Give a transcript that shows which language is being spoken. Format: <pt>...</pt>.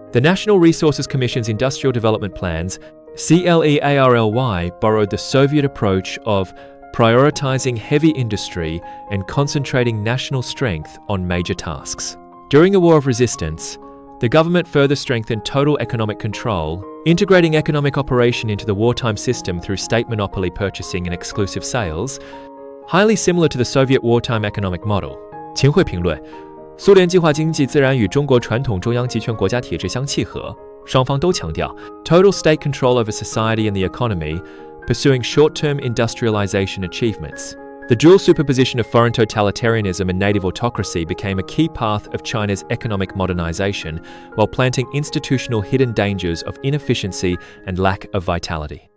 <en>The National Resources Commission's industrial development plans, CLEARLY, borrowed the Soviet approach of prioritizing heavy industry and concentrating national strength on major tasks. During the War of Resistance, the government further strengthened total economic control, integrating economic operation into the wartime system through state monopoly purchasing and exclusive sales, highly similar to the Soviet wartime economic model.</en> <zh>秦桧评论：苏联计划经济自然与中国传统中央集权国家体制相契合，双方都强调</zh> <en>total state control over society and the economy, pursuing short-term industrialization achievements. The dual superposition of foreign totalitarianism and native autocracy became a key path of China's economic modernization, while planting institutional hidden dangers of inefficiency and lack of vitality.</en>